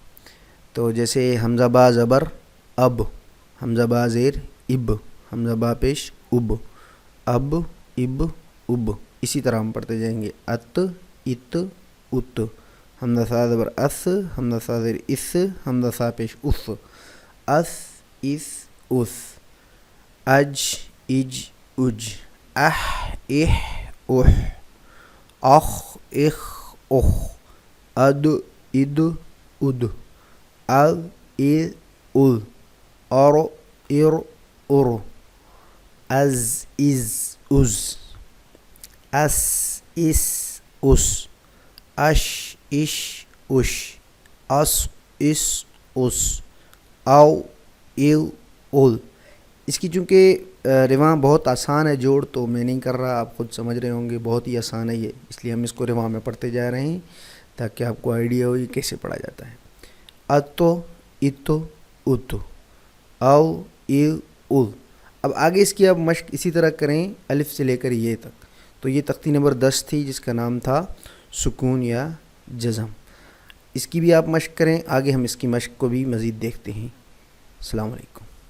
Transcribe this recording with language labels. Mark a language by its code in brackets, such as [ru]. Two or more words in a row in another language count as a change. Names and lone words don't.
[ur] تو جیسے حمزہ با زبر اب، حمزہ با زیر اب، حمزہ با پیش اب، [ar] اب اب اب، [ur] اسی طرح ہم پڑھتے جائیں گے۔ [ar] ات ات ات، [ur] حمزہ سا زبر اس، حمزہ سا زیر اس، حمزہ سا پیش اس، [ar] اس اس اس، اج اج اج، اح اح اح، اخ اخ اخ، اد اد اد، ال ال ال، ار ار ار، از از از، اس اس اس، اش اش اش، اس اس اس، او ایل اول۔ [ur] اس کی چونکہ رواں بہت آسان ہے، جوڑ تو میں نہیں کر رہا، آپ خود سمجھ رہے ہوں گے، بہت ہی آسان ہے یہ، اس لیے ہم اس کو رواں میں پڑھتے جا رہے ہیں تاکہ آپ کو آئیڈیا ہو یہ کیسے پڑھا جاتا ہے۔ [ar] اتو اتو اتو، او ایل اول۔ [ur] اب آگے اس کی آپ مشق اسی طرح کریں الف سے لے کر یہ تک۔ تو یہ تختی نمبر 10 تھی جس کا نام تھا سکون یا جزم۔ اس کی بھی آپ مشق کریں، آگے ہم اس کی مشق کو بھی مزید دیکھتے ہیں۔ [ar] السلام علیکم۔